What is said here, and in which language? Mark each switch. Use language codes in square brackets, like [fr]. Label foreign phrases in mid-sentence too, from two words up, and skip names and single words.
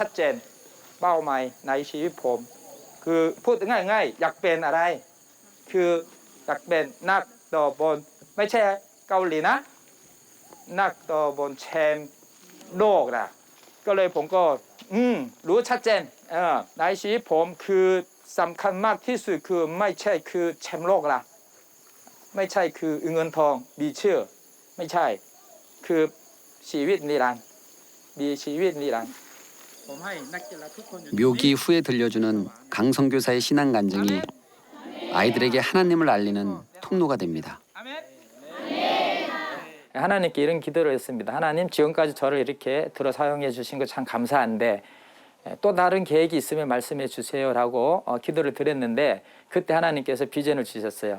[th] ดเจนเป้าหมายในชีวิตผมคือพูดง่ายๆอยากเป็นอะไรคืออยากเป็นนักโดบนไม่ใช่เกาหลีนะนักโดบนแชมป์โลกนะก็เลยผมก็รู้ชัดเจนในชีวิตผมคือสำคัญมากที่สุดคือไม่ใช่คือแชมป์โลกละไม่ใช่คือเงินทองมีชื่อไม่ใช่คือชีวิตนิรันดร์มีชีวิตนิรันดร์ [ko] 묘기 후에 들려주는 강 선교사의 신앙 간증이 아이들에게 하나님을 알리는 통로가 됩니다. 하나님께 이런 기도를 했습니다. 하나님 지금까지 저를 이렇게 들어 사용해 주신 거 참 감사한데 또 다른 계획이 있으면 말씀해 주세요라고 기도를 드렸는데 그때 하나님께서 비전을 주셨어요.